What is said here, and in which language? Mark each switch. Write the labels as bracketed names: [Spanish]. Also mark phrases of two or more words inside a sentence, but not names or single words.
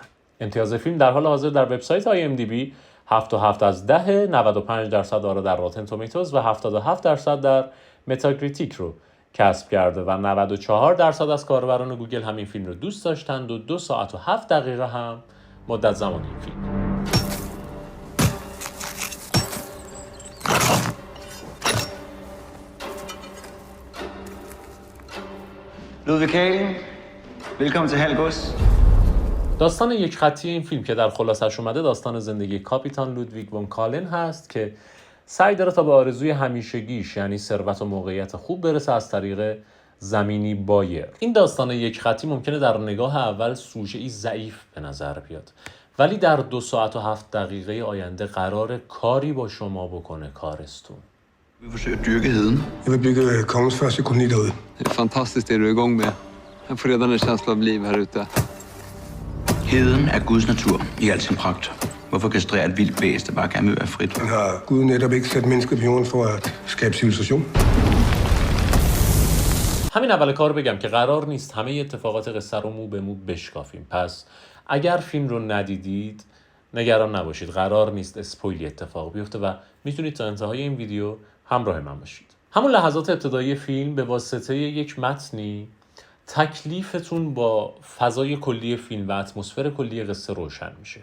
[Persian] امتیاز فیلم در حال حاضر در وبسایت IMDb 7.7 از 10، 95% آرا در راتن تومیتوز و 77% در متاکریتیک رو کسب کرده و 94% از کاربران گوگل همین فیلم رو دوست داشتند و 2 ساعت و 7 دقیقه هم مدت زمان این فیلم. [Danish] Ludvig Kaling, velkommen til Halgås. [Persian] داستان یک خطی این فیلم که در خلاصش اومده داستان زندگی کاپیتان لودویگ وون کالن هست که سعی داره تا به آرزوی همیشگیش یعنی ثروت و موقعیت خوب برسه از طریق زمینی بایر. این داستان یک خطی ممکنه در نگاه اول سوژه‌ای ضعیف به نظر بیاد، ولی در 2 ساعت و 7 دقیقه آینده قرار کاری با شما بکنه کارستون. [Danish] Vi forsøger at dyrke heden. Jeg vil bygge kongens første koloni derude. Det er fantastisk det du er i gang med. Jeg får [Swedish] redan en känsla av liv [Danish] her ute. Heden er Guds natur i al sin pragt. Hvorfor kastrere et vildt væs, der bare gerne vil være frit? Men har Gud netop ikke sat mennesket på jorden for at skabe civilisation? [Persian] همین اول کار بگم که قرار نیست همه اتفاقات قصه رو مو به مو بشکافیم، پس اگر فیلم رو ندیدید نگران نباشید، قرار نیست اسپویلی اتفاق بیفته و میتونید تا انتهای این ویدیو همراه من باشید. همون لحظات ابتدایی فیلم به واسطه یک متنی تکلیفتون با فضای کلی فیلم و اتمسفر کلی قصه روشن میشه.